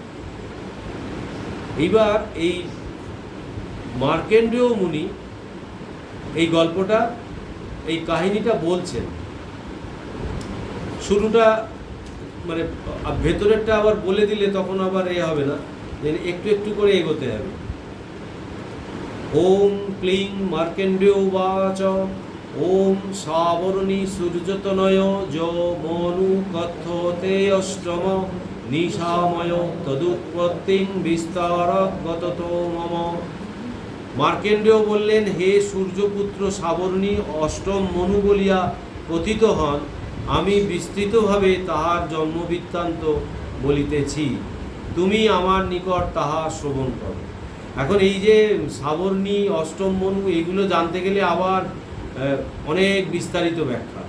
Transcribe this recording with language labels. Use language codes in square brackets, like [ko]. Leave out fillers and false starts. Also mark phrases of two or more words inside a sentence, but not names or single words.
[bn] এইবার এই মার্কেন্ডেয় মুনি এই গল্পটা, এই কাহিনীটা বলছেন। শুরুটা মানে ভেতরেরটা আবার বলে দিলে তখন আবার এ হবে না, একটু একটু করে এগোতে হবে। [sa] ওম ক্লিং মার্কেন্ডেয় উবাচ ওম সাবরণী সূর্যতনয় য মনু কথ্যতে অষ্টম নিশাময় তদুৎপত্তিং বিস্তারৎ গতত মম। [bn] মার্কেন্ডেয় বললেন, হে সূর্যপুত্র সাবরণী অষ্টম মনু বলিয়া কথিত হন, আমি বিস্তৃতভাবে তাহার জন্মবৃত্তান্ত বলিতেছি, তুমি আমার নিকট তাহা শ্রবণ করো। এখন এই যে সাবরণী অষ্টম মনু এগুলো জানতে গেলে আবার অনেক বিস্তারিত ব্যাখ্যা।